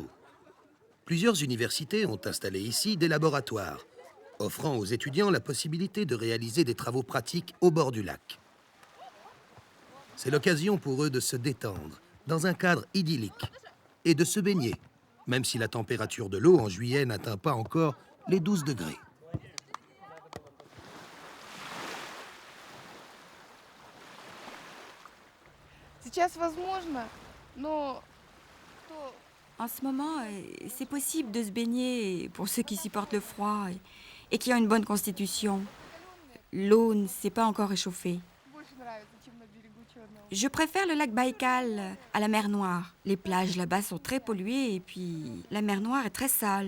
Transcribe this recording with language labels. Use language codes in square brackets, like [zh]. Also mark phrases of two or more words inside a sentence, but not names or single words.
[fr] Plusieurs universités ont installé ici des laboratoires, offrant aux étudiants la possibilité de réaliser des travaux pratiques au bord du lac. C'est l'occasion pour eux de se détendre, dans un cadre idyllique, et de se baigner, même si la température de l'eau en juillet n'atteint pas encore les 12 degrés. [ru] Сейчас возможно, но [fr] En ce moment, c'est possible de se baigner pour ceux qui supportent le froid et qui ont une bonne constitution. L'eau ne s'est pas encore réchauffée. [ru] больше нравится, чем на берегу Черного. [fr] Je préfère le lac Baïkal à la mer Noire. Les plages là-bas sont très polluées et puis la mer Noire est très sale.